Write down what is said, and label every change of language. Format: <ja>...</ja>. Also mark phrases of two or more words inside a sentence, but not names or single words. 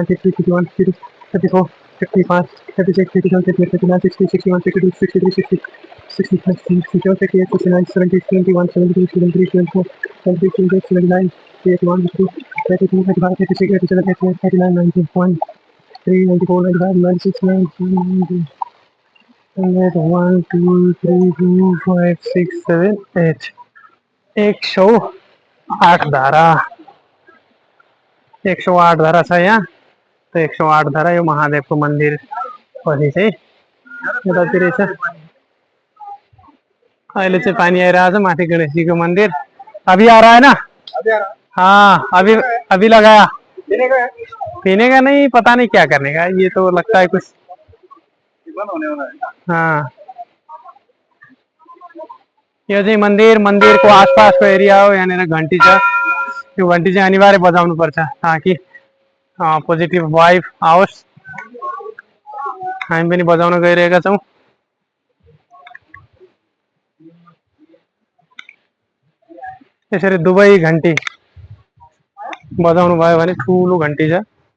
<ne>50 51 52 53 54 55 56 57 58 59 60 61 62 63 64 65 67 68 69 70 71 72 73 74 75 76 79 81 82 83 85 86 87 88 89 90 1 3 94 95 96 97 1 2 3 4 5 6 7 8 108 धारा। 108 धारा छ यहाँ। त 108 धारा यो महादेवको मन्दिर पछि चाहिँ यतातिर छ। अहिले चाहिँ पानी आइरहेको छ माथि गणेशजीको मन्दिर।</ne> <hi>अभी आ रहा है ना? हाँ अभी लगाया। पीने का नहीं, पता नहीं क्या करने का। ये तो लगता है कुछ हाँ।</hi> <ne>यो चाहिँ मन्दिरको आसपासको एरिया हो। यहाँनिर घन्टी छ। यो घन्टी चाहिँ अनिवार्य बजाउनु पर्छ ताकि</ne> <en>positive vibe</en> <ne>आओस्। हामी पनि बजाउन गइरहेका छौं। यसरी दुवै घन्टी बजाउनु भयो भने ठुलो घन्टी छ।</ne>